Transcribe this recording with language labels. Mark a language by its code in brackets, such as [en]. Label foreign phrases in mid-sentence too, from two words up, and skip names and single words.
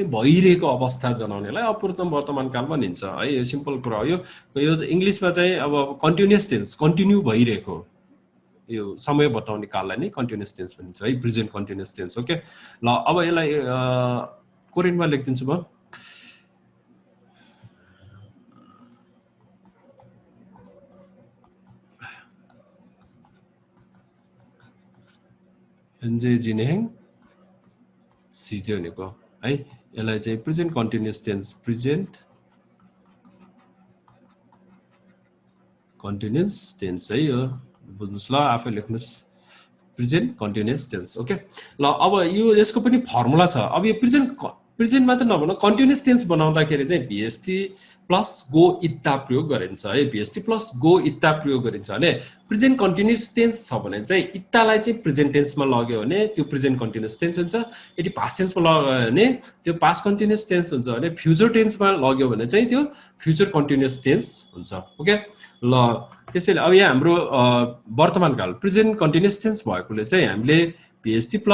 [ne] भइरहेको अवस्था जनाउनेलाई अपूर्ण वर्तमान काल भनिन्छ है यो सिम्पल कुरा हो यो इंग्लिशमा चाहिँ अब [en] continuous tense continue [ne] भइरहेको यो समय बताउने काललाई नै [en] continuous tense [ne] भनिन्छ है [en] present continuous tense okay [ne] ल अब यसलाई कोरियनमा लेख्दिन्छु म [ko] 현재 진행 [ne] 시제 भनेको है यसलाई चाहिँ [en] present continuous tense present continuous tense [ne] है यो बुझ्नुस् ल आफै लेख्नुस् [en] present continuous tense okay [ne] ल अब यो यसको पनि फर्मुला छ अब यो प्रेजेन्ट मात्र नभन [en] continuous tense [ne] बनाउँदाखेरि चाहिँ VST प्लस [ko] 고 있다 [ne] प्रयोग गरिन्छ है VST प्लस [ko] 고 있다 [ne] प्रयोग गरिन्छ भने [en] present continuous tense [ne] छ भने चाहिँ इत्तालाई चाहिँ [en] present tense [ne] लग्यो भने त्यो [en] present continuous tense [ne] हुन्छ यदि [en] past tense [ne] लग्यो भने त्यो [en] past continuous tense [ne] हुन्छ भने [en] future tense [ne] लग्यो भने चाहिँ त्यो [en] future continuous tense [ne] हुन्छ ओके ल त्यसैले अब यहाँ हाम्रो वर्तमान काल [en] present continuous tense [ne] भएकोले चाहिँ हामीले VST